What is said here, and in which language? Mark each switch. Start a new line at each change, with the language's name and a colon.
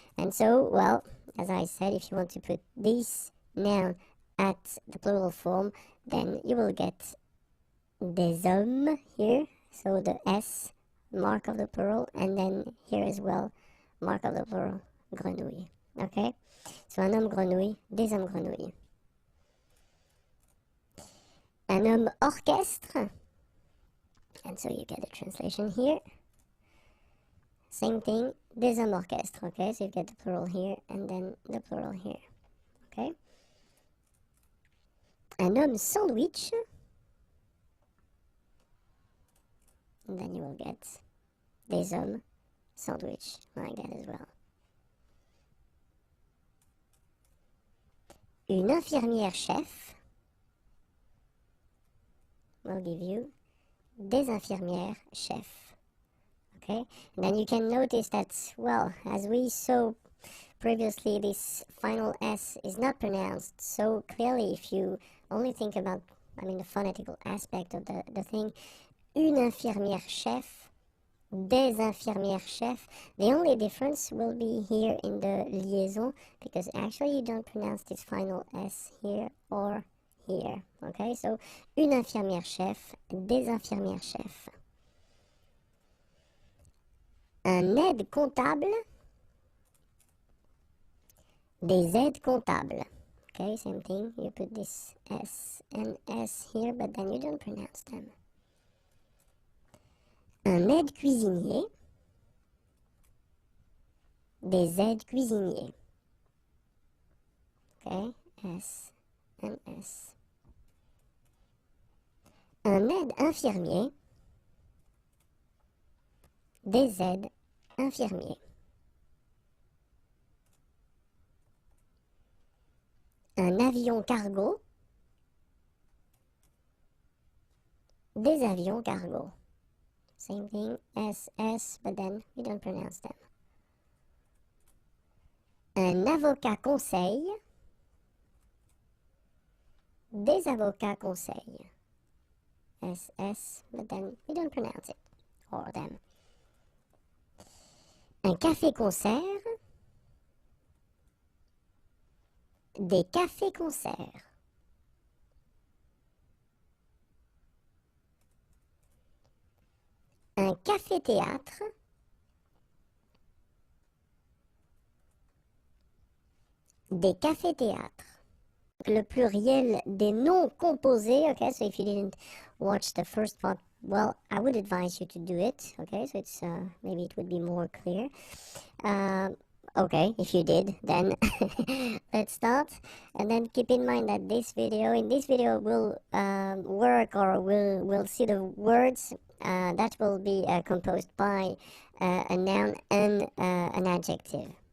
English: And so, well, as I said, if you want to put this noun at the plural form, then you will get
French: des hommes
English: here, so the S, mark of the plural, and then here as well, mark of the plural, grenouille.
French: Okay, so un homme grenouille, des hommes grenouilles. Un homme orchestre,
English: and so you get the translation here. Same thing,
French: des hommes orchestre.
English: Okay, so you get the plural here and then the plural here. Okay.
French: Un homme sandwich,
English: and then you will get
French: des hommes sandwich,
English: like that as well.
French: Une infirmière chef
English: will give you
French: des infirmières chefs.
English: Okay, and then you can notice that, well, as we saw previously, this final S is not pronounced so clearly if you only think about, the phonetical aspect of the thing.
French: Une infirmière chef, des infirmières chefs.
English: The only difference will be here in the liaison, because actually you don't pronounce this final S here or here.
French: Okay, so une infirmière chef, des infirmières chefs. Un aide comptable, des aides comptables.
English: Okay, same thing, you put this S and S here, but then you don't pronounce them.
French: Un aide cuisinier, des aides cuisiniers.
English: Okay, S and S.
French: Un aide infirmier, des aides infirmiers. Un avion cargo, des avions cargo.
English: Same thing, S, but then we don't pronounce them.
French: Un avocat conseil, des avocats conseil.
English: S, but then we don't pronounce it, or them.
French: Un café-concert, des cafés-concerts. Un café-théâtre, des cafés-théâtres. Le pluriel des noms composés.
English: Okay, so if you didn't watch the first part, well, I would advise you to do it. Okay, so it's maybe it would be more clear. Okay, if you did, then let's start. And then keep in mind that in this video we'll work, or we'll see the words that will be composed by a noun and an adjective.